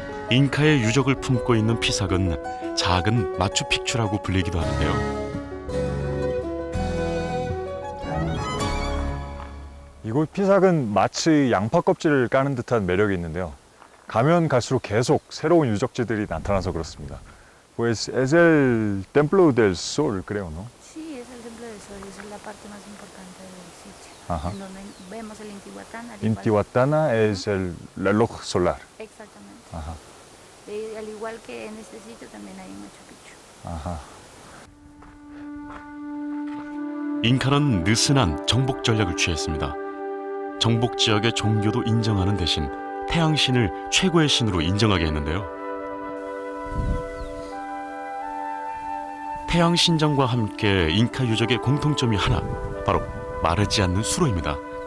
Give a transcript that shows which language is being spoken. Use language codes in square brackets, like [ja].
[ko] 잉카의 유적을 품고 있는 피삭은 작은 마추픽추라고 불리기도 하는데요. 이곳 피삭은 마치 양파 껍질을 까는 듯한 매력이 있는데요. 가면 갈수록 계속 새로운 유적지들이 나타나서 그렇습니다. [es] Pues es el templo del sol, creo, ¿no? Sí, es el templo del sol, esa es la parte más importante del sitio, Ajá. en donde vemos el Intihuatán. al igual- Intihuatana es el reloj solar. Exactamente. Ajá, Al igual que en este sitio también hay Machu Picchu. ajá. [ko] 잉카는 느슨한 정복 전략을 취했습니다. 정복 지역의 종교도 인정하는 대신 태양신을 최고의 신으로 인정하게 했는데요. 태양 신전과 함께 잉카 유적의 공통점이 하나, 바로 마르지 않는 수로입니다.